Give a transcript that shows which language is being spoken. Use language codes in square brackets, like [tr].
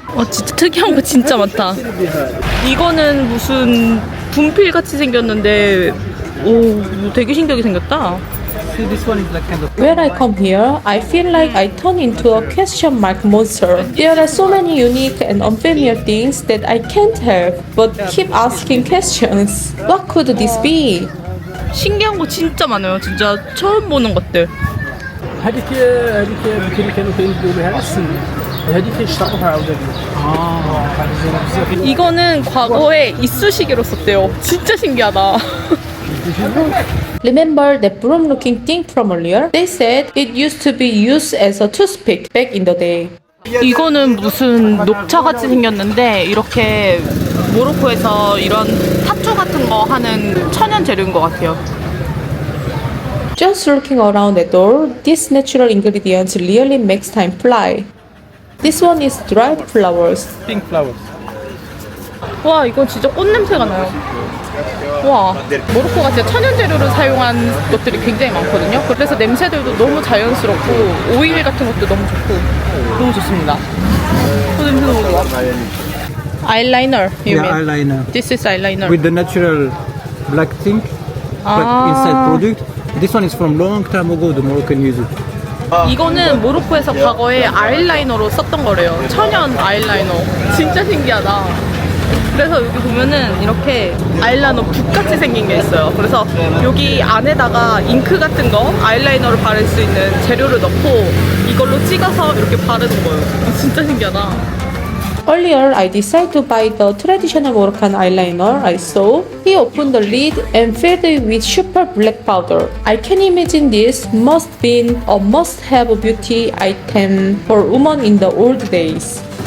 [ko] 진짜 특이한 거 진짜 많다. 이거는 무슨 분필 같이 생겼는데, 오, 되게 신기하게 생겼다. [en] When I come here, I feel like I turn into a question mark monster. There are so many unique and unfamiliar things that I can't help but keep asking questions. What could this be? [ko] 신기한 거 진짜 많아요. 진짜 처음 보는 것들. [ar] هذيك اللي كانوا كيديروا بها السن هذيك كيشتقوها عاوتاني [ko] 이거는 과거에 이쑤시개로 썼대요. 진짜 신기하다. [en] Remember that broom-looking thing from earlier? They said it used to be used as a toothpick back in the day. [ko] 이거는 무슨 녹차같이 생겼는데 이렇게 모로코에서 이런 타초 같은 거 하는 천연 재료인 것 같아요. [en] Just looking around at all, these natural ingredients really makes time fly. This one is dried flowers. Pink flowers. [ko] 와, 이건 진짜 꽃 냄새가 나요. 와, 모로코가 진짜 천연 재료를 사용한 것들이 굉장히 많거든요. 그래서 냄새들도 너무 자연스럽고 오일 같은 것도 너무 좋고 너무 좋습니다. 냄새 너무 좋아. [en] Eyeliner, you mean? eyeliner. This is eyeliner. With the natural black thing, black inside product. This one is from long time ago, the Moroccan use it. [ko] 이거는 모로코에서 과거에 아이라이너로 썼던 거래요. 천연 아이라이너. 진짜 신기하다. 그래서 여기 보면은 이렇게 아이라이너 붓같이 생긴 게 있어요. 그래서 여기 안에다가 잉크 같은 거, 아이라이너를 바를 수 있는 재료를 넣고 이걸로 찍어서 이렇게 바르는 거예요. 진짜 신기하다. [en] Earlier, I decided to buy the traditional Moroccan eyeliner I saw. He opened the lid and filled it with super black powder. I can imagine this must be a must-have beauty item for women in the old days.